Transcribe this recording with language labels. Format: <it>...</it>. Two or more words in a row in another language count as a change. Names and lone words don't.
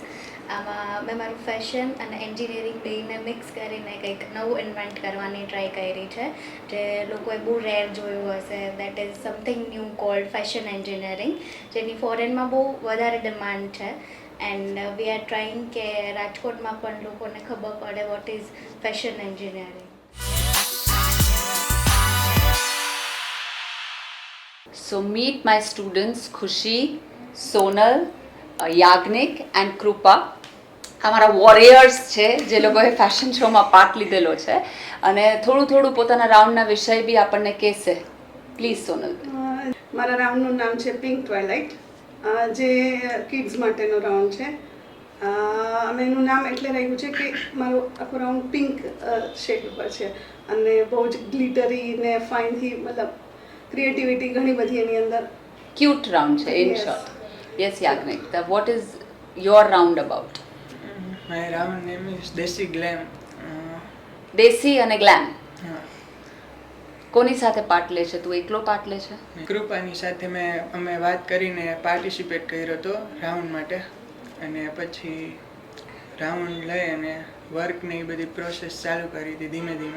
<gu>આમાં મેં મારું ફેશન અને એન્જિનિયરિંગ બેને મિક્સ કરીને કંઈક નવું ઇન્વેન્ટ કરવાની ટ્રાય કરી છે, જે લોકોએ બહુ રેર જોયું હશે.</gu> <en>that is something new called fashion engineering,</en> <gu>જેની ફોરેનમાં બહુ વધારે ડિમાન્ડ છે.</gu> <en>and we are trying</en> <gu>કે રાજકોટમાં પણ લોકોને ખબર પડે</gu> <en>what is fashion engineering. So meet my students Khushi, Sonal, Yagnik and Krupa.</en> <gu>અમારા વોરિયર્સ છે જે લોકોએ ફેશન શોમાં પાર્ટ લીધેલો છે અને થોડું થોડું પોતાના રાઉન્ડના વિષય બી આપણને કહેશે. પ્લીઝ સોનલ. મારા રાઉન્ડનું નામ છે પિંક ટ્વાઇલાઇટ, જે કિડ્સ માટેનો રાઉન્ડ છે. અમે એનું નામ એટલે રાખ્યું છે કે મારો આખો રાઉન્ડ</gu> <en>pink shade</en> <gu>ઉપર છે અને બહુ જ ગ્લિટરી ને ફાઇનથી, મતલબ ક્રિએટિવિટી ઘણી બધી એની અંદર.</gu> <en>cute round</en> <gu>છે ઇન</gu> <en>Yes. શોર્ટ. yes Yagnik, what is your round about? My round name is Desi Glam.</en> <gu>દેશી અને ગ્લેમ. હા. કોની સાથે પાર્ટ લે છે? તું એકલો પાર્ટ લે છે? કૃપાની સાથે અમે વાત કરીને પાર્ટિસિપેટ કર્યો હતો રાઉન્ડ માટે, અને પછી રાઉન્ડ લઈ અને વર્કની બધી પ્રોસેસ ચાલુ કરી હતી ધીમે ધીમે.</gu>